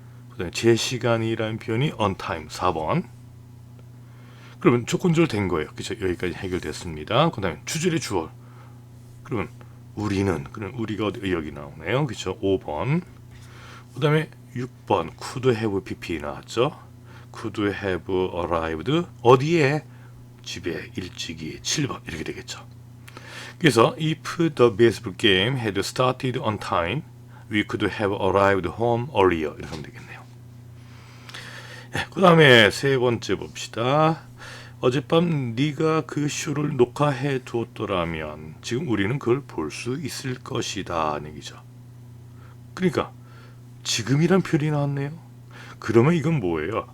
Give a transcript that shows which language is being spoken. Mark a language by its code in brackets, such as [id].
[ko] 그 다음에 제 시간이라는 표현이 on time. 4번. 그러면 조건절 된 거예요. 그렇죠? 여기까지 해결됐습니다. 그 다음에 주절의 주어. 그러면 우리는, 그럼 우리가 어디, 여기 나오네요. 그렇죠? 5번. 그 다음에 6번 could have pp 나왔죠. [en] could have arrived [ko] 어디에? 집에 일찍이. 7번 이렇게 되겠죠. [en] 그래서 if the baseball game had started on time, we could have arrived home earlier [ko] 이렇게 하면 되겠네요. 그 다음에 세 번째 봅시다. 어젯밤 네가 그 쇼를 녹화해 두었더라면 지금 우리는 그걸 볼 수 있을 것이다 하는 얘기죠. 그러니까 지금이란 표현이 나왔네요. 그러면 이건 뭐예요?